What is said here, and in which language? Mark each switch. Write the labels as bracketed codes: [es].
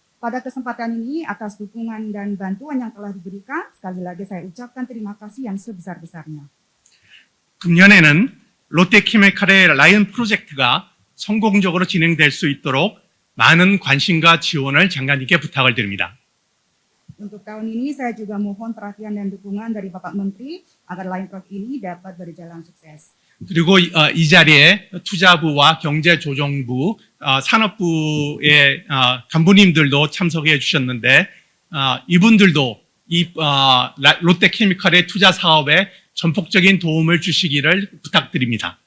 [id] Pada kesempatan ini, atas dukungan dan bantuan yang telah diberikan, sekali lagi saya ucapkan terima kasih yang sebesar-besarnya. [ko] 금년에는 롯데케미칼의 라이언 프로젝트가 성공적으로 진행될 수 있도록 많은 관심과 지원을 장관님께 부탁을 드립니다. [id] Untuk tahun ini, saya juga mohon perhatian dan dukungan dari Bapak Menteri agar Lion Project ini dapat berjalan sukses. [ko] 그리고 이 자리에 투자부와 경제조정부, 산업부의 간부님들도 참석해 주셨는데 이분들도 이 롯데케미칼의 투자 사업에 전폭적인 도움을 주시기를 부탁드립니다.